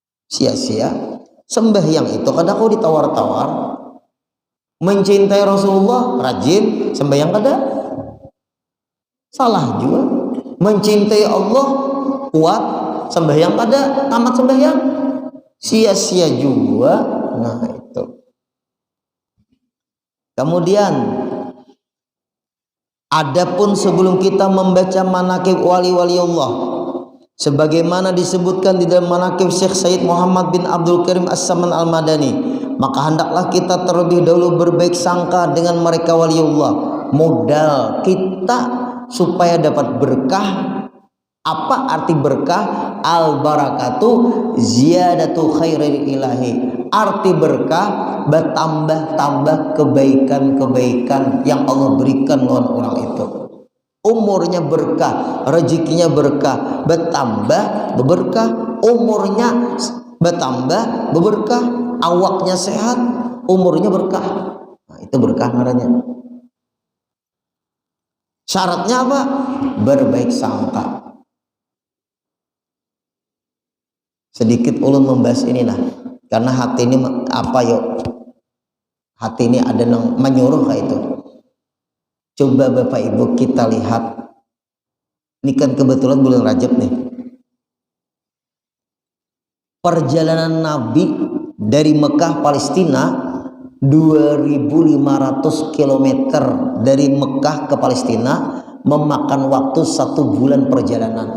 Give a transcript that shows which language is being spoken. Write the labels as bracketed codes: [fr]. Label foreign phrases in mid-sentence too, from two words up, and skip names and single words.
[id] Sembahyang itu kadang kau ditawar-tawar. [bjn] Mencintai Rasulullah, rajin sembahyang kada. Salah juga. Mencintai Allah, kuat sembahyang kada, tamat sembahyang, [id] sia-sia juga. Nah itu. Kemudian adapun sebelum kita membaca manaqib wali-wali Allah, sebagaimana disebutkan di dalam manaqib Syekh Sayyid Muhammad bin Abdul Karim As-Saman Al-Madani, maka hendaklah kita terlebih dahulu berbaik sangka dengan mereka waliullah. Modal kita supaya dapat berkah. Apa arti berkah? [ar] Al barakatu ziyadatu khairil ilahi. [id] Arti berkah bertambah-tambah kebaikan-kebaikan yang Allah berikan lawan orang itu. Umurnya berkah, rezekinya berkah, bertambah berberkah. Umurnya bertambah berberkah, awaknya sehat, umurnya berkah. Nah, itu berkah namanya. Syaratnya apa? Berbaik sangka. [bjn] Sedikit ulun membahas ini nah, karena hati ini apa yuk? [id] Hati ini ada yang menyuruh kayak itu. Coba Bapak Ibu kita lihat. Ini kan kebetulan bulan Rajab nih. Perjalanan Nabi dari Mekah Palestina 2.500 km dari Mekah ke Palestina memakan waktu 1 bulan perjalanan.